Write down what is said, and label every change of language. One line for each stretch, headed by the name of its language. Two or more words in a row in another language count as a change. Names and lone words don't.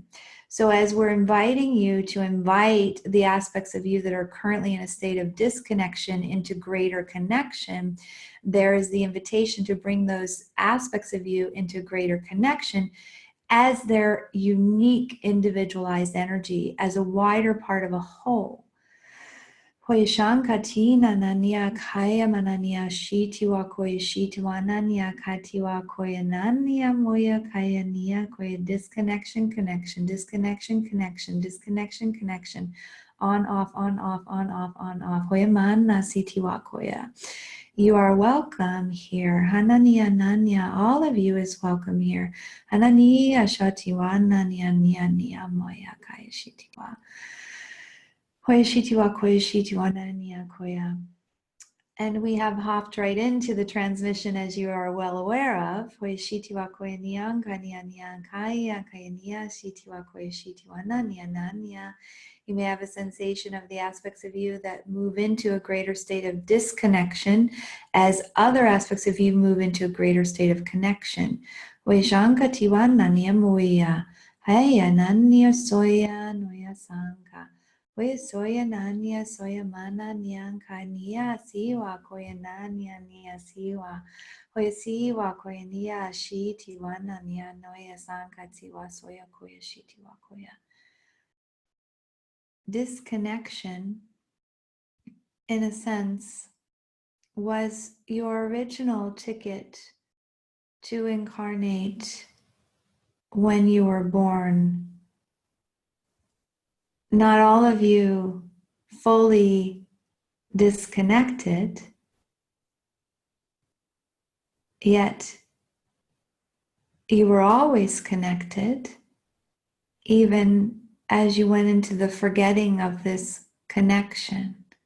English: So as we're inviting you to invite the aspects of you that are currently in a state of disconnection into greater connection, there is the invitation to bring those aspects of you into greater connection, as their unique individualized energy, as a wider part of a whole. Hoya shankatina nanya kaya mananya shitiwa koya shitiwa nanya katiwa koya nanya moya kaya nia koya disconnection, connection, disconnection, connection, disconnection, connection, on, off, on, off, on, off, on, off. Hoya manna sitiwa koya. You are welcome here. Hanania nanya, all of you is welcome here. Hanania shatiwa nanya nia nia moya kaya shitiwa. And we have hopped right into the transmission, as you are well aware of. You may have a sensation of the aspects of you that move into a greater state of disconnection as other aspects of you move into a greater state of connection. Oya soya nanya soya mana nyan kania siwa koya nanya nia siwa. Oya siwa koya nia shi tiwa nanya noya sanka tiwa soya koya shi tiwa koya. Disconnection, in a sense, was your original ticket to incarnate when you were born. Not all of you fully disconnected, yet you were always connected, even as you went into the forgetting of this connection.